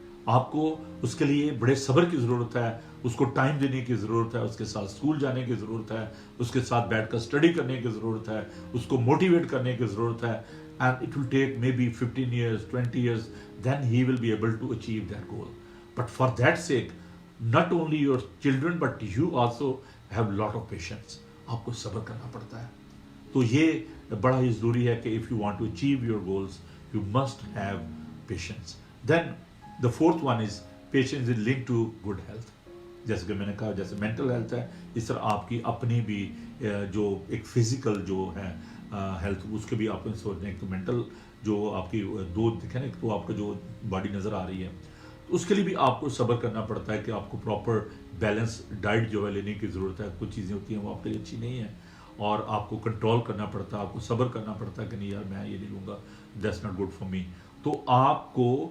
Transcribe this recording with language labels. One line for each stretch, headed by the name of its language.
Urdu: آپ کو اس کے لیے بڑے صبر کی ضرورت ہے، اس کو ٹائم دینے کی ضرورت ہے، اس کے ساتھ اسکول جانے کی ضرورت ہے، اس کے ساتھ بیٹھ کر اسٹڈی کرنے کی ضرورت ہے، اس کو موٹیویٹ کرنے کی ضرورت ہے،
English: and it will take maybe 15 years 20 years then he will be able to achieve that goal. But for that sake, not only your children but you also have lot of patience.
Urdu: آپ کو صبر کرنا پڑتا ہے۔ تو یہ بڑا ہی ضروری ہے کہ
English: if you want to achieve your goals you must have patience. Then the fourth one is patience is linked to good health.
Urdu: جیسے کہ میں نے کہا جیسے مینٹل ہیلتھ ہے، اس طرح آپ کی اپنی بھی جو ایک فزیکل جو ہے ہیلتھ، اس کے بھی آپ کو سوچنا ہے کہ مینٹل جو آپ کی دو دیکھیں نا، تو آپ کا جو باڈی نظر آ رہی ہے، اس کے لیے بھی آپ کو صبر کرنا پڑتا ہے کہ آپ کو پراپر بیلنس ڈائٹ جو ہے لینے کی ضرورت ہے۔ کچھ چیزیں ہوتی ہیں وہ آپ کے لیے اچھی نہیں ہیں اور آپ کو کنٹرول کرنا پڑتا ہے، آپ کو صبر کرنا پڑتا ہے کہ نہیں یار میں یہ نہیں لوں گا،
English: That's not good for me.
Urdu: تو آپ کو